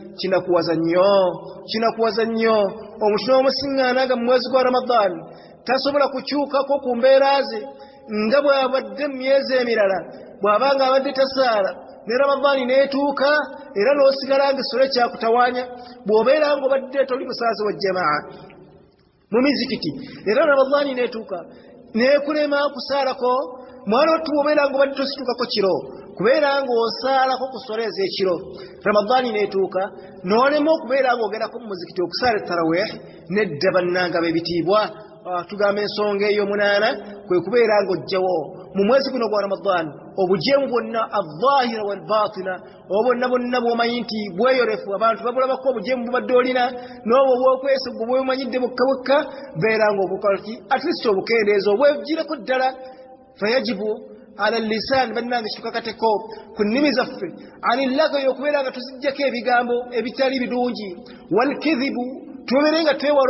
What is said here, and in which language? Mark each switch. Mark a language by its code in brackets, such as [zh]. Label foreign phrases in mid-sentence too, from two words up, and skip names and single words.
[lg] kinakuwaza nnyo omuti n'omusiŋŋaana nga mu mwezi gwa ramadan tasobola kukyukako ku mbeera ze nga bw'abadde mu myezi emirala bw'abanga abadde tasaala ne ramadaani n'etuuka era n'osigala ng'essole kyakutawaanya bw'obeera ng'obadde toli musaazi wa jamaa mu mizikiti era ramadaani n'etuuka n'ekulema kusaalako mwana wattu bw'obeera ng'obadde tosituukako kiro kubeera ng'osaalako ku ssole ez'ekiro ramadaani n'etuuka n'olema okubeera ng'ogendako mu muzikiti okusaala tarawih nedda bannanga b'ebitiibwa tugamba ensonga ey'omunaana kwe kubeera ng'ojjawo mu mwezi guno gwa ramadan obujemu bwonna [ar] الظاهرة والباطنة [lg] obwonna bwonna bw'omanyi nti bweyolefu abantu babulabako obujemu bubadde olina n'obwo bw'okwesa gwe bwemanyidde bwokka bwokka beera ng'obukola ki [en] at least [lg] obukendeeza obwegireko ddala [ar] فيجب على لسان [lg] bannange kitukakateko ku nnimi zaffe anillagayo okubeera nga tuzijjako ebigambo ebitali birungi wal-kidhibu tubeere nga twewala